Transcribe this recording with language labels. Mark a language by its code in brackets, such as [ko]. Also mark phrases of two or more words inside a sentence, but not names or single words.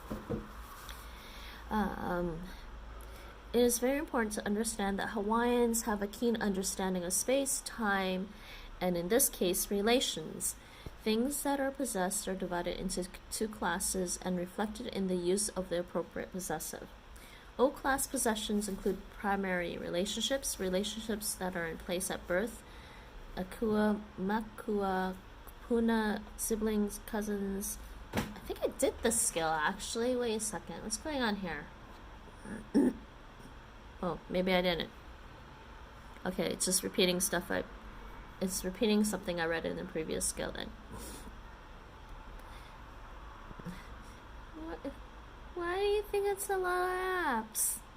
[en] It is very important to understand that Hawaiians have a keen understanding of space, time, and in this case, relations. Things that are possessed are divided into two classes and reflected in the use of the appropriate possessive. O-class possessions include primary relationships, relationships that are in place at birth, [haw] akua, makua, kupuna, [en] siblings, cousins. I think I did this skill actually. Wait a second. What's going on here? Oh, maybe I didn't. Okay, it's just repeating stuff it's repeating something I read in the previous skill then. Why do you think it's a lot of apps?